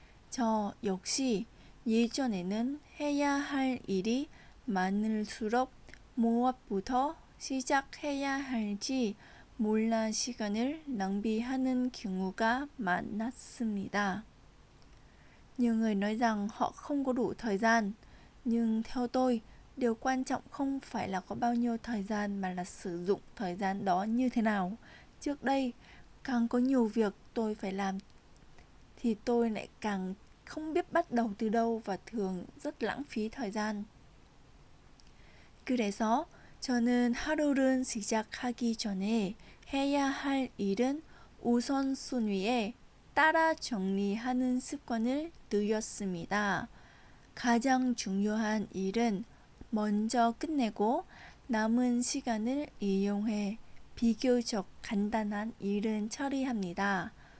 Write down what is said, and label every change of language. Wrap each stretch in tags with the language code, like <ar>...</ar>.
<ko>저 역시 예전에는 해야 할 일이 많을수록 무엇부터 시작해야 할지 몰라 시간을 낭비하는 경우가 많았습니다.</ko> <vi>Nhiều người nói rằng họ không có đủ thời gian, nhưng theo tôi, điều quan trọng không phải là có bao nhiêu thời gian mà là sử dụng thời gian đó như thế nào. Trước đây, càng có nhiều việc tôi phải làm thì tôi lại càng không biết bắt đầu từ đâu và thường rất lãng phí thời gian.</vi> <ko>그래서 저는 하루를 시작하기 전에 해야 할 일은 우선순위에 따라 정리하는 습관을 들였습니다. 가장 중요한 일은 먼저 끝내고 남은 시간을 이용해 비교적 간단한 일은 처리합니다.</ko>